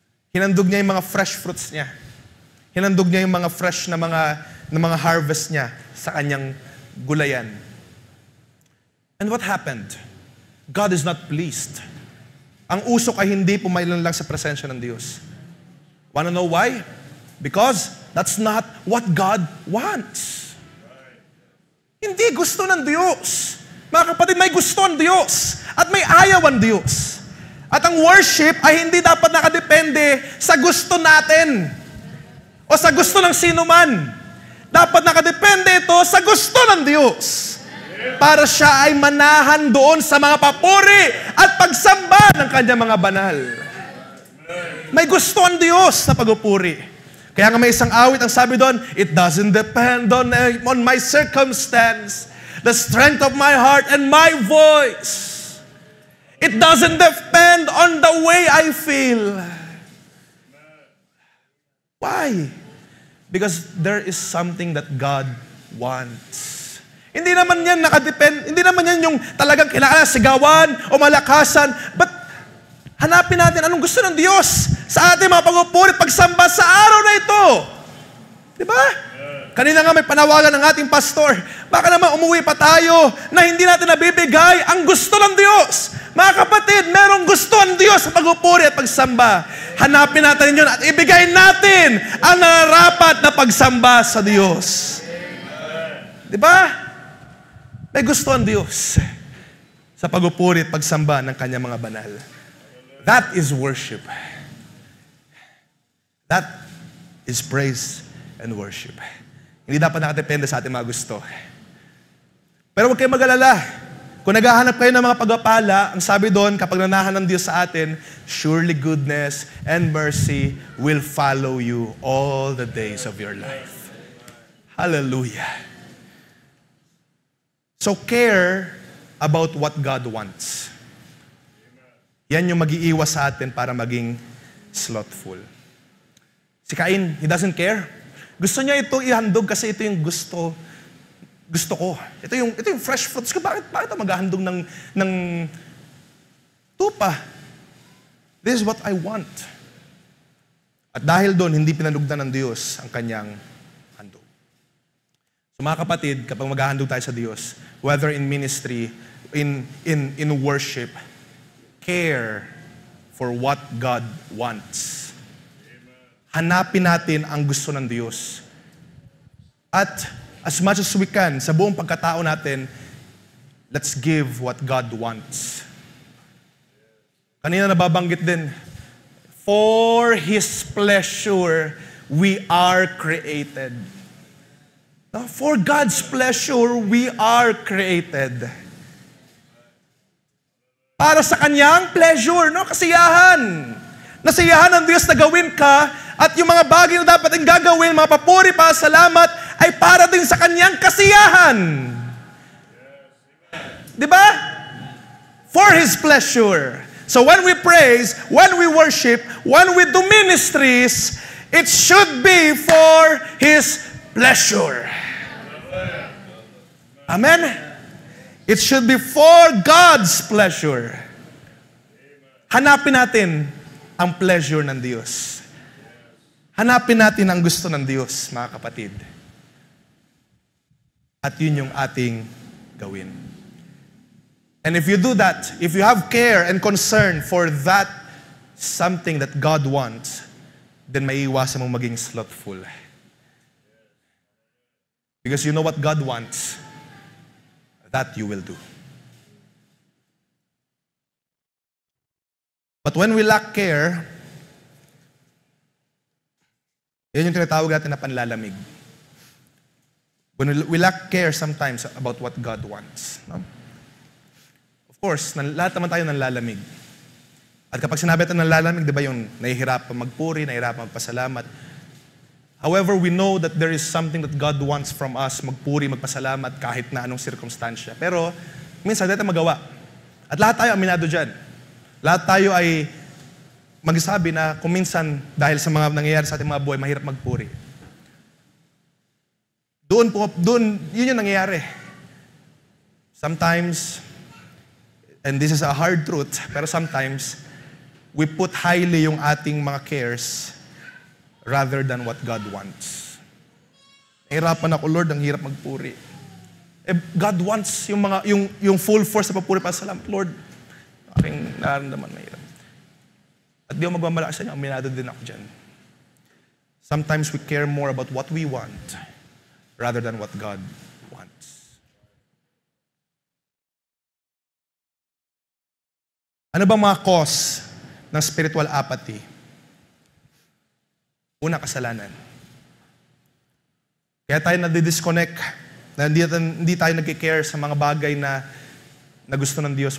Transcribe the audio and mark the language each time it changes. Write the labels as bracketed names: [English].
[Filipino] Hinandog niya yung mga fresh fruits niya. Hinandog niya yung mga fresh na mga harvest niya sa kanyang gulayan. [English] And what happened? God is not pleased. [Filipino] Ang usok ay hindi pumailan lang sa presensya ng Diyos. [English] Wanna know why? Because that's not what God wants. [Filipino] Hindi gusto ng Diyos. Mga kapatid, may gusto ang Diyos at may ayaw ang Diyos. At ang worship ay hindi dapat nakadepende sa gusto natin o sa gusto ng sino man. Dapat nakadepende ito sa gusto ng Diyos. Para siya ay manahan doon sa mga papuri at pagsamba ng kanyang mga banal. May gusto ang Diyos na pagpupuri. Kaya nga may isang awit ang sabi doon, [English] it doesn't depend on my circumstance, the strength of my heart and my voice. It doesn't depend on the way I feel. Why? Because there is something that God wants. [Filipino] Hindi naman yan nakadepend, hindi naman yan yung talagang kailangan sigawan o malakasan, but hanapin natin anong gusto ng Diyos sa ating mga pagpupuri, pagsamba sa araw na ito. Di ba? Kanina nga may panawagan ng ating pastor, baka naman umuwi pa tayo na hindi natin nabibigay ang gusto ng Diyos. Mga kapatid, merong gusto ang Diyos sa pagpupuri at pagsamba. Hanapin natin yun at ibigay natin ang nararapat na pagsamba sa Diyos. Di ba? May gusto ang Diyos sa pagpupuri at pagsamba ng kanyang mga banal. [English] That is worship. That is praise and worship. [Filipino] Hindi dapat nakadepende sa ating mga gusto. Pero huwag kayong mag-alala. Kung naghahanap kayo ng mga pagpapala, ang sabi doon, kapag nanahan ng Diyos sa atin, [English] surely goodness and mercy will follow you all the days of your life. [Filipino] Hallelujah. [English] So care about what God wants. [Filipino] Yan yung mag-iiwas sa atin para maging slothful. [English] Si Cain, he doesn't care. [Filipino] Gusto niya ito ihandog kasi ito yung gusto ko. Ito yung fresh fruits ko. Bakit ako maghahandog ng tupa? [English] This is what I want. [Filipino] At dahil doon, hindi pinanugdan ng Diyos ang kanyang handog. [English] So [Filipino] mga kapatid, kapag maghahandog tayo sa Diyos, [English] whether in ministry, in worship, care for what God wants. [Filipino] Hanapin natin ang gusto ng Diyos. [English] At as much as we can, [Filipino] sa buong pagkatao natin, [English] let's give what God wants. [Filipino] Kanina nababanggit din, [English] for His pleasure, we are created. Now, for God's pleasure, we are created. [Filipino] Para sa kanyang pleasure, no? Kasiyahan. Nasiyahan ng Diyos na gawin ka at yung mga bagay na dapat ang gagawin, mga papuri, pasalamat, ay para din sa kanyang kasiyahan. Di ba? [English] For His pleasure. So when we praise, when we worship, when we do ministries, it should be for His pleasure. Amen? It should be for God's pleasure. [Filipino] Hanapin natin ang pleasure ng Diyos. Hanapin natin ang gusto ng Diyos, mga kapatid. At yun yung ating gawin. [English] And if you do that, if you have care and concern for that something that God wants, then [Filipino] may iwasan mong maging [English] slothful. Because you know what God wants, that you will do. But when we lack care, [Filipino] yan yung tinatawag natin na panlalamig. [English] When we lack care sometimes about what God wants. No? Of course, [Filipino] lahat naman tayo nanlalamig. At kapag sinabi natin nanlalamig, di ba yung nahihirapan magpuri, nahihirapan magpasalamat. [English] However, we know that there is something that God wants from us, [Filipino] magpuri, magpasalamat, kahit na anong sirkumstansya. Pero, minsan, dito magawa. At lahat tayo aminado dyan. Lahat tayo ay magsasabi na kung minsan, dahil sa mga nangyayari sa ating mga buhay, mahirap magpuri. Doon, yun yung nangyayari. [English] Sometimes, and this is a hard truth, pero sometimes, we put highly [Filipino] yung ating mga [English] cares rather than what God wants. [Filipino] Nahirapan ako, Lord, ang hirap magpuri. [English] God wants [Filipino] yung full force sa papuri para sa salamat. Lord, aking nararamdaman mahirap. At di ako magmamalakas sa inyo, aminado din ako dyan. [English] Sometimes we care more about what we want rather than what God wants. [Filipino] Ano bang mga cause ng spiritual apathy? Una, kasalanan. Kaya tayo nadidisconnect, na hindi tayo nagkikare sa mga bagay na gusto ng Diyos.